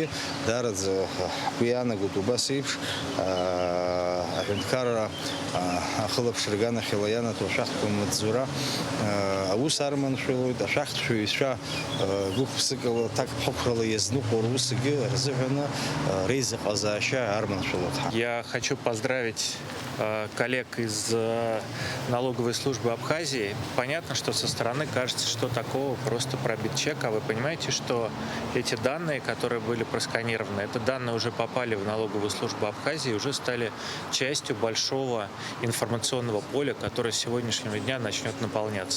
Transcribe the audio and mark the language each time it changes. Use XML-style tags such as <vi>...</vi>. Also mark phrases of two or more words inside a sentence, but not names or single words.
<ab>Даараӡа ҳгәы иаанагоит убас еиԥш Аҳәынҭқарра ахылаԥшра аганахьала ианаҭо ашәахтәқәа маҵзура аус арманшәалоит. Ашәахтәшәаҩцәа гәык-ԥсыкала ҭакԥхықәрала иазныҟәо русгьы рзыҳәаны реизыҟазаашьа арманшәалоит.</ab> <ru>Я хочу поздравить коллег из налоговой службы Абхазии. Понятно, что со стороны кажется, что такого просто пробит чек, а вы понимаете, что эти данные, которые были просканированы, это данные уже попали в налоговую службу Абхазии и уже стали частью большого информационного поля, которое с сегодняшнего дня начнет наполняться.</ru>